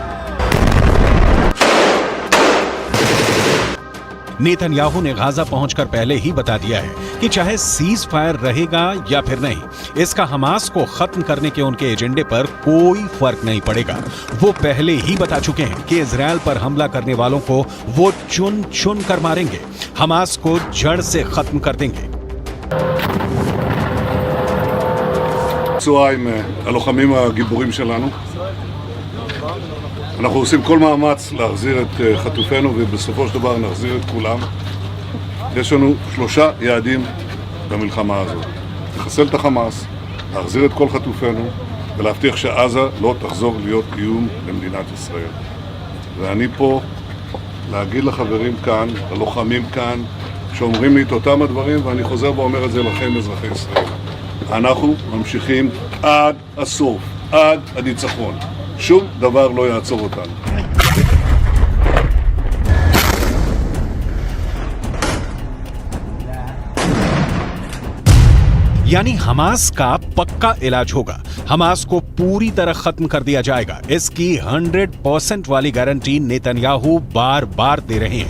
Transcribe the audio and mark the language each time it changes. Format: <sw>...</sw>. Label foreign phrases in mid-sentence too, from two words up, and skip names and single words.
<hi>नेतन्याहू ने गाजा पहुंचकर पहले ही बता दिया है कि चाहे</hi> <en>cease fire</en> <hi>रहेगा या फिर नहीं, इसका हमास को खत्म करने के उनके एजेंडे पर कोई फर्क नहीं पड़ेगा। वो पहले ही बता चुके हैं कि इजराइल पर हमला करने वालों को वो चुन चुन कर मारेंगे, हमास को जड़ से खत्म कर देंगे।</hi> <he>פצועה עם הלוחמים הגיבורים שלנו. אנחנו עושים כל מאמץ להחזיר את חטופינו ובסופו של דבר נחזיר את כולם. יש לנו 3 יעדים במלחמה הזאת. לחסל את החמאס, להחזיר את כל חטופינו ולהבטיח שעזה לא תחזור להיות איום למדינת ישראל. ואני פה להגיד לחברים כאן, ללוחמים כאן, שאומרים לי את אותם הדברים, ואני חוזר ואומר את זה לכם אזרחי ישראל. אנחנו ממשיכים עד הסוף, עד הניצחון. שום דבר לא יעצור אותנו.</he> <hi>यानी हमास का पक्का इलाज होगा, हमास को पूरी तरह खत्म कर दिया जाएगा। इसकी 100% वाली गारंटी नेतन्याहू बार बार दे रहे हैं।</hi>